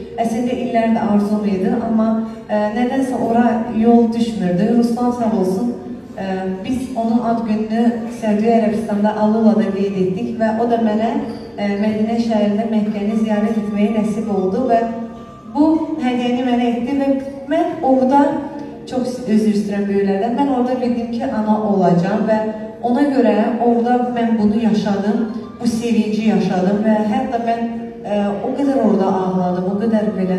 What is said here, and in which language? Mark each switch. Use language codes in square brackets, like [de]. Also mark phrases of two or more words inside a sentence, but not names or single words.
[tr] Aslında illerde arzuluydu ama nedense oraya yol düşmürdü. Ruslan sağ olsun, biz onun ad gününü Səudiyyə Ərəbistan'da Alluva'da qeyd etdik ve o da mənə Medine şehrinde Mekke'ni ziyaret etmeyi nasip oldu ve bu hediyeni mənə etdi ve ben orada çok özür [az] istəyirəm böyüklərdən. [tr] Ben orada bildim ki, ana olacağım ve ona göre orada ben bunu yaşadım, bu sevinci yaşadım ve hatta ben o kadar orada ağladım, o kadar böyle.